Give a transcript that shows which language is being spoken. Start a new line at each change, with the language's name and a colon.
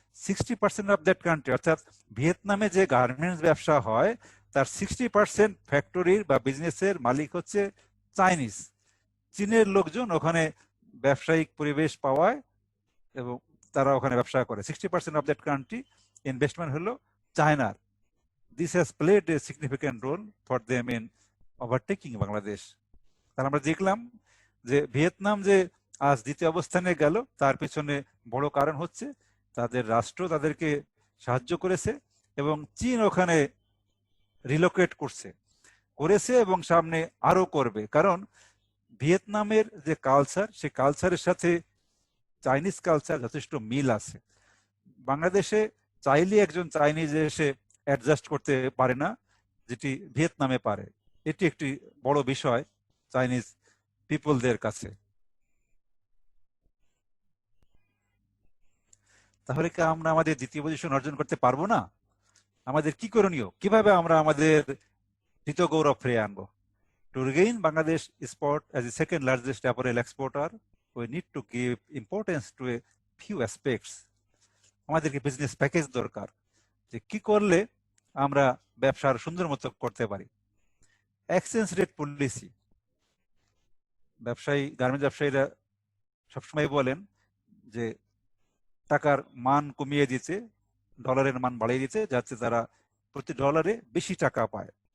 Bangla: 60%
English: of that country,
Bangla: অর্থাৎ ভিয়েতনামে যে garments ব্যবসা হয় তার 60% ফ্যাক্টরির বা বিজনেসের মালিক হচ্ছে চাইনিজ। চীনের লোকজন ওখানে ব্যবসায়িক পরিবেশ পাওয়ায় এবং তারা ওখানে ব্যবসা করে। 60%
English: of that country
Bangla: ইনভেস্টমেন্ট হলো চায়নার।
English: This has played a significant role for them in overtaking Bangladesh.
Bangla: তাহলে আমরা দেখলাম যে ভিয়েতনাম যে আজ দ্বিতীয় অবস্থানে গেল তার পিছনে বড় কারণ হচ্ছে তাদের রাষ্ট্র তাদেরকে সাহায্য করেছে এবং চীন ওখানে রিলোকেট করেছে এবং সামনে আরো করবে। কারণ ভিয়েতনামের যে কালচার, সেই কালচারের সাথে চাইনিজ কালচার যথেষ্ট মিল আছে। বাংলাদেশে চাইলে একজন চাইনিজ এসে অ্যাডজাস্ট করতে পারে না, যেটি ভিয়েতনামে পারে। এটি একটি বড় বিষয় চাইনিজ পিপলদের কাছে। তাহলে কি আমরা আমাদের দ্বিতীয় পজিশন অর্জন করতে পারবো না? আমাদের কি করণীয়? কিভাবে আমরা আমাদের দ্বিতীয় গৌরব ফিরিয়ে আনবো?
English: To regain Bangladesh spot as the second largest apparel exporter, we need to give importance to a few aspects.
Bangla: আমাদেরকে বিজনেস প্যাকেজ দরকার, যে কি করলে আমরা ব্যবসার সুন্দর মতো করতে পারি। এক্সচেঞ্জ রেট পলিসি, গার্মেন্ট ব্যবসায়ীরা সবসময় বলেন যে টাকার মান কমিয়ে দিতে, ডলারের মান বাড়িয়ে দিতে, যাতে তারা প্রতি ডলারে বেশি টাকা পায়।